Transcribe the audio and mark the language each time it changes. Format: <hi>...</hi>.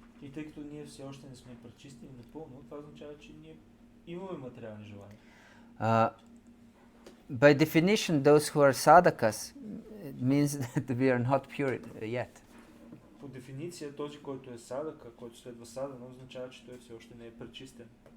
<bg>И тъй като ние все още не сме пречистени напълно, това означава, че ние имаме материални желания.</bg> <en>By definition, those who are sadhakas, it means that we are not pure yet.</en> <bg>По дефиниция, този, който е садака, който следва садана, означава, че той все още не е пречистен.</bg>